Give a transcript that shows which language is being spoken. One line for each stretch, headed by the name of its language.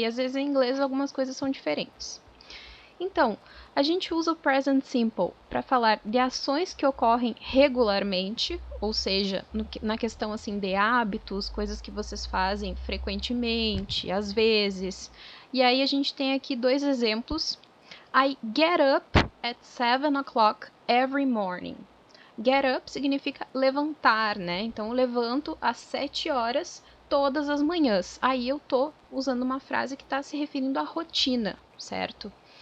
Portuguese: E às vezes em inglês algumas coisas são diferentes. Então, a gente usa o present simple para falar de ações que ocorrem regularmente, ou seja, na questão assim de hábitos, coisas que vocês fazem frequentemente, às vezes. E aí a gente tem aqui dois exemplos.
English: I get up at 7 o'clock every morning.
Portuguese: Get up significa levantar, né? Então eu levanto às 7 horas todas as manhãs. Aí eu tô usando uma frase que está se referindo à rotina, certo?